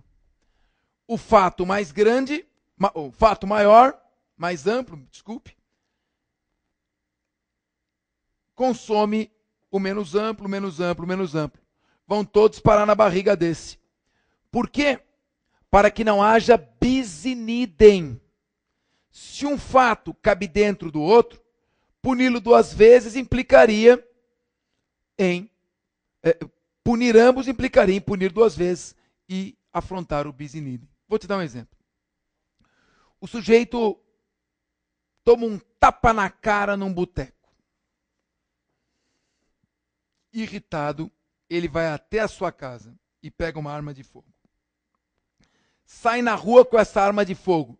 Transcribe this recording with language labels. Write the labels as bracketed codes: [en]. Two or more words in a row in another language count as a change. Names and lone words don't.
[pt] O fato mais grande, o fato maior, mais amplo, desculpe, consome o menos amplo, menos amplo, menos amplo. Vão todos parar na barriga desse. Por quê? Para que não haja [la] bis in idem. [pt] Se um fato cabe dentro do outro, puni-lo 2 vezes implicaria em... punir ambos implicaria em punir 2 vezes e afrontar o [la] bis in idem. [pt] Vou te dar um exemplo. O sujeito toma um tapa na cara num boteco. Irritado, ele vai até a sua casa e pega uma arma de fogo. Sai na rua com essa arma de fogo.